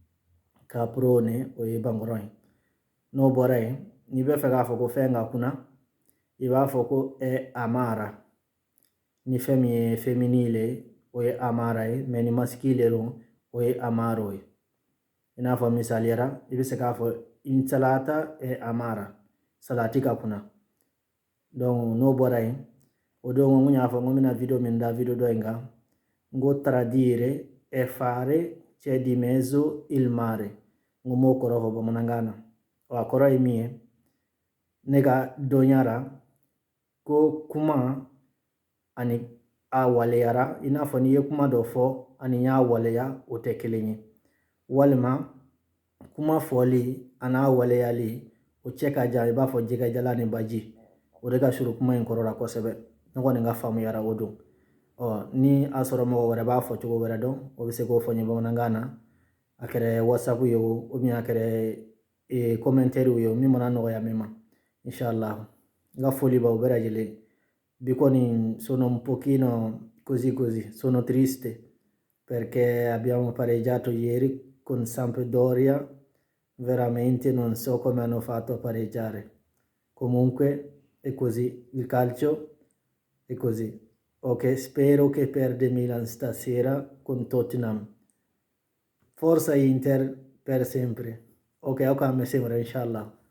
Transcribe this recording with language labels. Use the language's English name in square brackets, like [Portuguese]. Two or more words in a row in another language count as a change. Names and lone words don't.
[Bambara] o ye bangɔrɔn ye n'o bɔra yen n'i bɛ fɛ k'a fɔ ko fɛn ka kunna i b'a fɔ ko amara ni fɛn min ye féminine o ye amara ye mais ni masculine don o ye amaro ye i n'a fɔ misaliyara i bɛ se k'a fɔ [Italian] insalata amara [Bambara] salati ka kunna donc n'o bɔra yen o don n y'a fɔ n ko bɛna video min da video dɔ in kan n ko [Italian] tradire è fare c'è di mezzo il mare [Bambara] n ko m'o kɔrɔ fɔ bamanankan na a kɔrɔ ye min ye ne ka dɔnya ra ko kuma ani a waleyara i n'a fɔ n'i ye kuma dɔ fɔ ani n y'a waleya o tɛ kelen ye walima kuma fɔli an'a waleyali o cɛ ka jan i b'a fɔ jɛgɛjala ni baji o de ka surun kuma in kɔrɔ la kosɛbɛ ne kɔni ka faamuyara o don ni a sɔrɔ mɔgɔ wɛrɛ b'a fɔ cogo wɛrɛ dɔn o bɛ se k'o fɔ n ye bamanankan na a kɛra WhatsApp ye [French] o bien [Bambara] a kɛra commentaire ye o min mana nɔgɔya min ma inshallah n ka foli b'aw bɛɛ lajɛlen bi kɔni [Italian] sono un pochino così sono triste perché abbiamo pareggiato ieri con Sampdoria veramente non so come hanno fatto a pareggiare comunque è così il calcio è così ok spero che perde Milan stasera con Tottenham forza Inter per sempre ok mi sembra inshallah